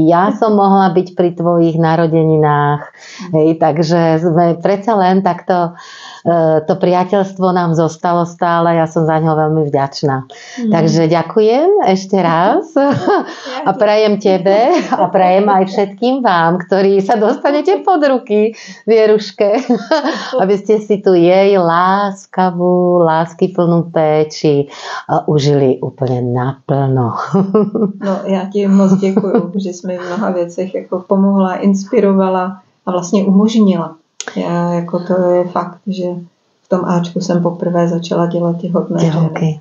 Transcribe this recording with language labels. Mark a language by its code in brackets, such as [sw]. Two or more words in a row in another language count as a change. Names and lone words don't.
[sk] Ja som mohla byť pri tvojich narodeninách. Hej, takže sme predsa len takto to priateľstvo nám zostalo stále. Ja som za ňo veľmi vďačná. Takže ďakujem ešte raz a prajem tebe a prajem aj všetkým vám, ktorí sa dostanete pod ruky Vieruške, aby ste si tu jej láskavú, [cs] láskyplnú péči užili úplně naplno. No, já ti moc děkuju, že jsi mi v mnoha věcech jako pomohla, inspirovala a vlastně umožnila. Já jako to je fakt, že v tom Ačku jsem poprvé začala dělat těhotné ženy.